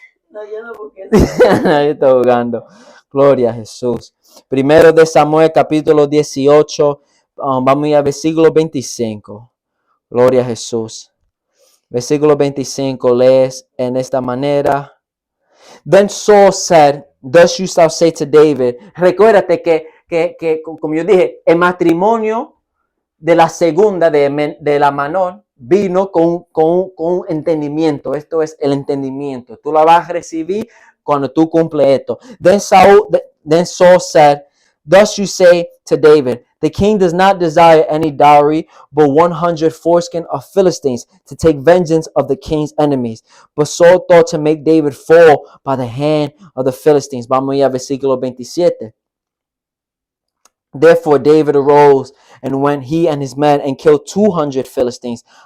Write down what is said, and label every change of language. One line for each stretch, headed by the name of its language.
Spanish: No, yo no busqué. yo estoy jugando. Gloria a Jesús. Primero de Samuel, capítulo 18. Vamos a ir al versículo 25. Gloria a Jesús. Versículo 25 lees en esta manera.
English: Then Saul said, thus you shall say to David.
Spanish: Recuérdate que como yo dije, el matrimonio de la segunda de la menor vino con un entendimiento. Esto es el entendimiento. Tú la vas a recibir cuando tú cumples esto.
English: Then Saul said, thus you say to David, the king does not desire any dowry, but 100 foreskin of Philistines to take vengeance of the king's enemies. But Saul thought to make David fall by the hand of the Philistines.
Spanish: Vamos a ir a versículo 27.
English: Therefore David arose and went he and his men and killed 200 Philistines.